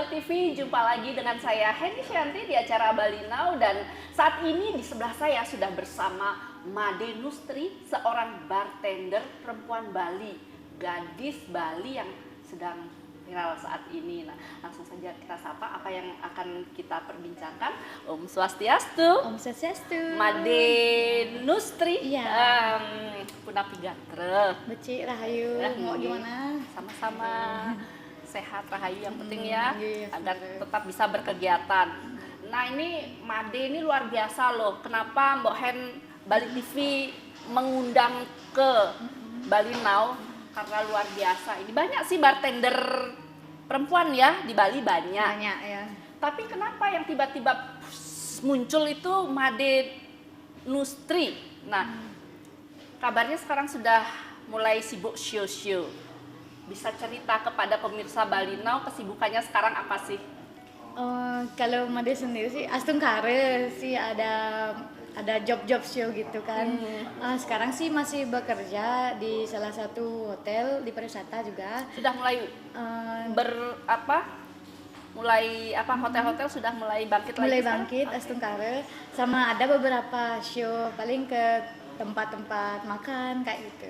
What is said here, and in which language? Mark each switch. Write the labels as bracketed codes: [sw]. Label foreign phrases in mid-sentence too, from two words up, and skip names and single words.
[id] TV, jumpa lagi dengan saya Henny Shanti di acara Bali Now, dan saat ini di sebelah saya sudah bersama Made Nustri, seorang bartender perempuan Bali, gadis Bali yang sedang viral saat ini. Nah, langsung saja kita sapa apa yang akan kita perbincangkan. [ban] Om Swastiastu. Om Swastiastu. [id] Made Nustri. Iya. [ban] Punapi Gatre. Beci Rahayu. [id] Mau gimana? Sama-sama. Sehat Rahayu yang penting ya, iya, agar tetap bisa berkegiatan. Nah, ini Made ini luar biasa loh. Kenapa Mbok Hen Bali TV mengundang ke Bali Now? Karena luar biasa. Ini banyak sih bartender perempuan ya di Bali, banyak. Banyak ya. Tapi kenapa yang tiba-tiba muncul itu Made Nustri? Nah, kabarnya sekarang sudah mulai sibuk show-show. Bisa cerita kepada pemirsa Bali Now kesibukannya sekarang apa sih? Kalau Made sendiri sih Astungkare sih ada job-job show gitu kan. Sekarang sih masih bekerja di salah satu hotel di pariwisata juga. Sudah mulai hotel-hotel sudah mulai bangkit lagi. Mulai bangkit Astungkare, sama ada beberapa show paling ke tempat-tempat makan kayak gitu.